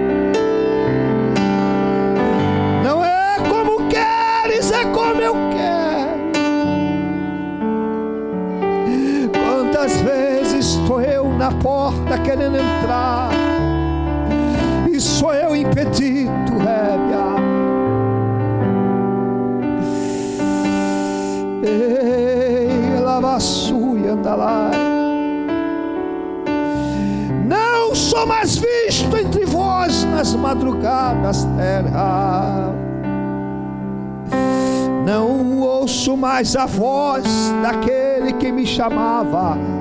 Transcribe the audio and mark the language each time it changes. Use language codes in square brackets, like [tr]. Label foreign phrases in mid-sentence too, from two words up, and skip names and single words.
[pt] Não é como queres, é como eu quero. Quantas vezes estou eu na porta querendo entrar e sou eu impedido, Rébia. Ei, lavassuia, anda lá. Não sou mais visto entre vós nas madrugadas, terra. Não ouço mais a voz daquele que me chamava.